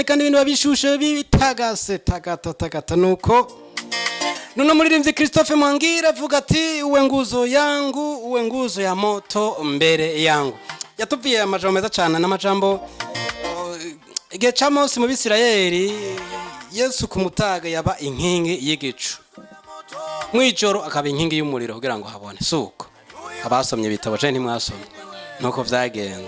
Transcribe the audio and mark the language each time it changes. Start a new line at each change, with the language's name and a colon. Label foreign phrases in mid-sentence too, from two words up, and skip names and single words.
Rundi: kandi ibintu babishushe bitagase tagata nuko nuno muririmbyi Christophe Mwangira avuga ati
Swahili: uwe nguzo yangu, uwe nguzo ya moto mbere yangu.
Rundi: Yatubwiye amajambo meza cyane n'amajambo igihe ca Mose mu Bisirayeli, Yesu kumutaga yaba inkingi y'igicu, mwijoro akaba inkingi y'umuriro kugira ngo habone. Suko abasomye bitabo je ntimwasomye nuko vyagenze.